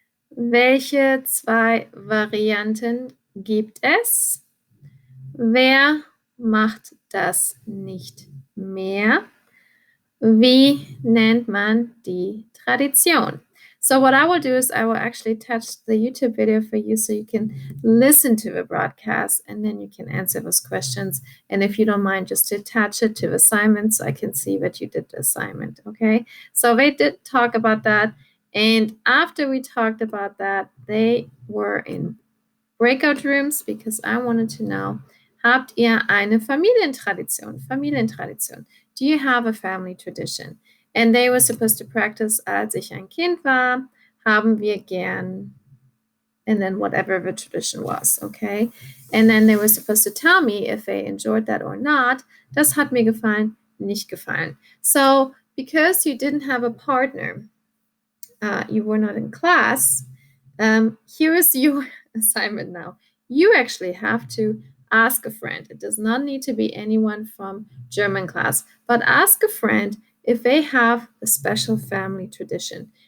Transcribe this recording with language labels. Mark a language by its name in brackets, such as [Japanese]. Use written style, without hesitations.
[German] Welche zwei Varianten gibt es? Wer macht das nicht mehr? Wie nennt man die Tradition? [English] So what I will do is I will actually touch the YouTube video for you so you can listen to the broadcast and then you can answer those questions. And if you don't mind, just to attach it to the assignment so I can see that you did the assignment, okay? So they did talk about that. And after we talked about that, they were in breakout rooms because I wanted to know, habt ihr eine Familientradition? Familientradition. [German] Do you have a family tradition? [English] And they were supposed to practice, als ich ein Kind war, haben wir gern, and then whatever the tradition was, okay? And then they were supposed to tell me if they enjoyed that or not. [German] Das hat mir gefallen, nicht gefallen. [English] So because you didn't have a partner, you were not in class, here is your assignment now. You actually have to ask a friend. It does not need to be anyone from German class, but ask a friend if they have a special family tradition.